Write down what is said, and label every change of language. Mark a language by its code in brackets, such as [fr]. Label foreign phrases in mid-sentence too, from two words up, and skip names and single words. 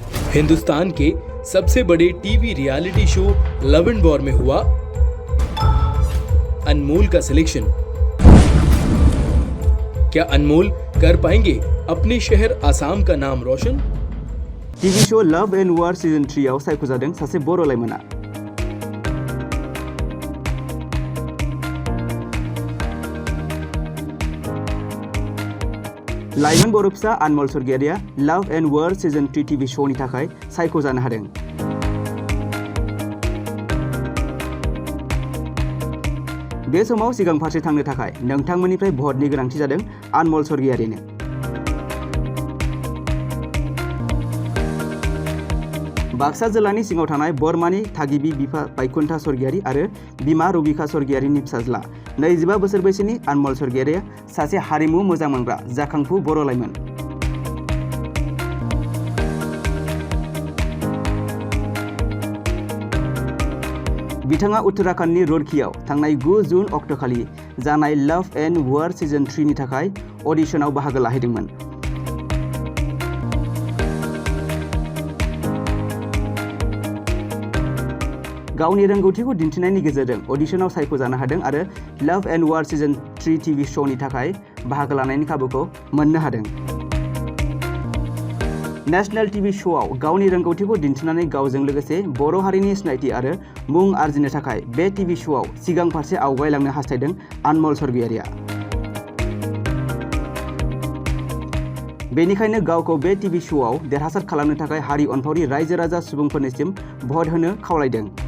[hi] हिंदुस्तान के सबसे बड़े टीवी रियलिटी शो लव एंड वॉर में हुआ अनमोल का सिलेक्शन। क्या अनमोल कर पाएंगे अपने शहर आसाम का नाम रोशन? [en] TV show [brx] लव एंड वार सीजन 3 आव सायख'जादों सासे बर' लाइमोना। लाइमोन बर' फिसा अनमोल स्वर्गियारिया लव एंड वार सीजन 3 टीवी शोनि थाखाय सायख'जानो हादों। बे समाव सिगां फारसे थांनो थाखाय नोंथांमोननिफ्राय भटनि गोनांथि जादों अनमोल स्वर्गियारिनो। बाक्सा जिल्लानि सिङाव थानाय बरमानि थागिबि बिफा बायकुन्था स्वर्गियारि आरो बिमा रबिका स्वर्गियारिनि फिसाज्ला 25 बोसोर बैसोनि अनमोल स्वर्गियारिया सासे हारिमु मोजां मोनग्रा जाखांफु बर' लाइमोन। बिथाङा उत्तराखंडनि रुड़कीआव थांनाय 9 जून अक्ट'खालि जानाय लव एंड वार सीजन 3 नि थाखाय अडिशनाव बाहागो लाहैदोंमोन। गावनि रोंगौथिखौ दिन्थिनायनि गेजेरजों अडिशनाव सायख'जानो हादों आरो लव एंड वार सीजन 3 टीवी शोनि थाखाय बाहागो लानायनि खाबुखौ मोननो हादों। [en] National TV [brx] शोआव गावनि रोंगौथिखौ दिन्थिनानै गावजों लोगोसे बर' हारिनि सिनायथि आरो मुं आर्जिनो थाखाय बे टीवी शोआव सिगां फारसे आवगायलांनो हास्थायदों अनमोल स्वर्गियारिया। बेनिखायनो गावखौ बे टीवी शोआव देरहासार खालामनो थाखाय हारि अनफावरि रायजो राजा सुबुंफोरनिसिम भट होनो खावलायदों।